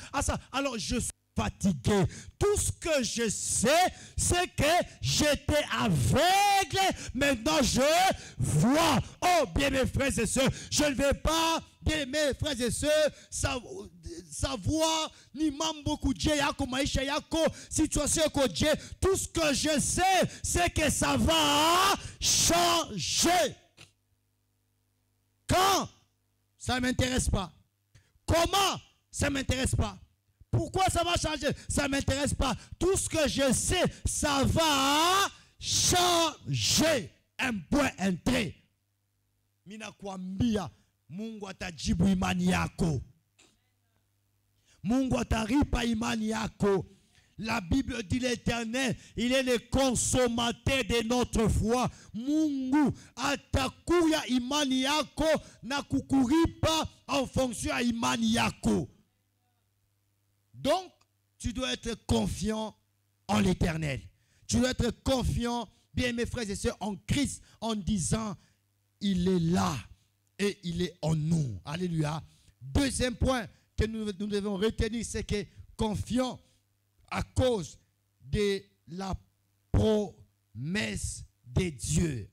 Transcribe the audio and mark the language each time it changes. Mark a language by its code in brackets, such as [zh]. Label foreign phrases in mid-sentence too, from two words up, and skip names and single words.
[fr] Ah, ça. Alors, je suis fatigué. Tout ce que je sais, c'est que j'étais aveugle. Maintenant, je vois. Oh, bien mes frères et sœurs, je ne vais pas, bien mes frères et sœurs, savoir [sw] ni mambo kuje yako maisha yako situation yako je. [fr] Tout ce que je sais, c'est que ça va changer. Quand? Ça ne m'intéresse pas. Comment? Ça ne m'intéresse pas. Pourquoi ça va changer? Ça ne m'intéresse pas. Tout ce que je sais, ça va changer. Un point, un trait. [sw] Mina kuambia, Mungu atajibu imani yako. Mungu ataripa imani yako. [fr] La Bible dit l'Éternel, il est le consommateur de notre foi. [sw] Mungu atakuya imani yako na kukuripa [fr] en fonction à [sw] imani yako. [fr] Donc, tu dois être confiant en l'Éternel. Tu dois être confiant, bien mes frères et sœurs, en Christ, en disant, il est là et il est en nous. Alléluia. Deuxième point que nous devons retenir, c'est que confiant à cause de la promesse de Dieu.